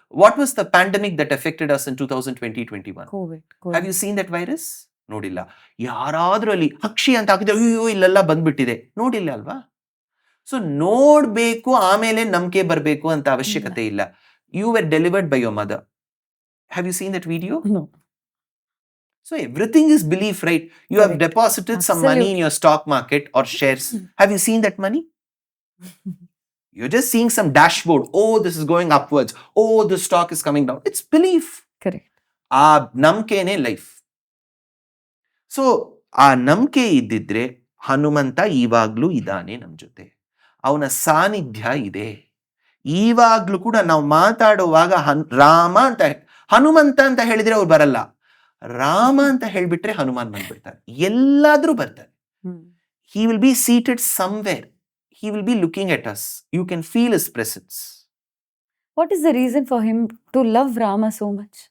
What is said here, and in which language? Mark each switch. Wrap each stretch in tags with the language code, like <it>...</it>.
<en>What was the pandemic that affected us in 2020-21? Have you seen that virus?</en> <kn>ನೋಡಿಲ್ಲ. ಯಾರಾದ್ರೂ ಅಲ್ಲಿ ಹಕ್ಷಿ ಅಂತ ಹಾಕಿದ್ರೆ ಅಯ್ಯೋ ಇಲ್ಲೆಲ್ಲ ಬಂದ್ಬಿಟ್ಟಿದೆ, ನೋಡಿಲ್ಲ ಅಲ್ವಾ? ಸೊ ನೋಡ್ಬೇಕು, ಆಮೇಲೆ ನಂಬಿಕೆ ಬರ್ಬೇಕು ಅಂತ ಅವಶ್ಯಕತೆ ಇಲ್ಲ.</kn> <en>You were delivered by your mother. Have you seen that video? So everything is belief, right? You have deposited some money in your stock market or shares. Have you seen that money? You're just seeing some dashboard. Oh, this is going upwards. Oh, the stock is coming down. It's belief. Correct.</en> <kn>ಆ ನಂಬಿಕೆನೇ life. So ಆ ನಂಬಿಕೆ ಇದ್ದಿದ್ರೆ ಹನುಮಂತ ಇವಾಗ್ಲೂ ಇದ್ದಾನೆ ನಮ್ ಜೊತೆ, ಅವನ ಸಾನ್ನಿಧ್ಯ ಇದೆ. ಇವಾಗ್ಲೂ ಕೂಡ ನಾವು ಮಾತಾಡುವಾಗ ರಾಮ ಅಂತ ಹನುಮಂತ ಅಂತ ಹೇಳಿದ್ರೆ ಅವ್ರು ಬರಲ್ಲ, ರಾಮ ಅಂತ ಹೇಳ್ಬಿಟ್ರೆ ಹನುಮಾನ್ ಬಂದ್ಬಿಡ್ತಾರೆ, ಎಲ್ಲಾದ್ರೂ ಬರ್ತಾರೆ.</kn> <en>He will be seated somewhere. He will be looking at us. You can feel his presence. What is the reason for him to love Rama so much?</en>